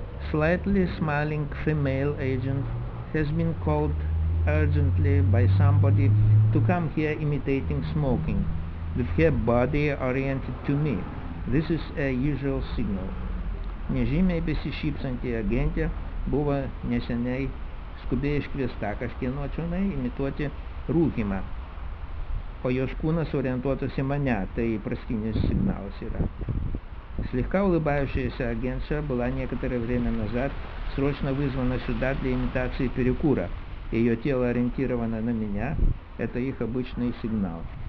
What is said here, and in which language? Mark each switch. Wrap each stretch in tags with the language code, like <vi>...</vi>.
<en>Slightly smiling female agent has been called urgently by somebody to come here imitating smoking, with her body oriented to me. This is a usual signal.</en> <lt>Nežymiai besišypsanti agentė buvo neseniai skubiai iškviesta kažkieno čionai imituoti rūkymą, o jos kūnas orientuotas į mane, tai įprastinis signalas yra.</lt> <ru>Слегка улыбающаяся агентша была некоторое время назад срочно вызвана сюда для имитации перекура. Ее тело ориентировано на меня, это их обычный сигнал.</ru>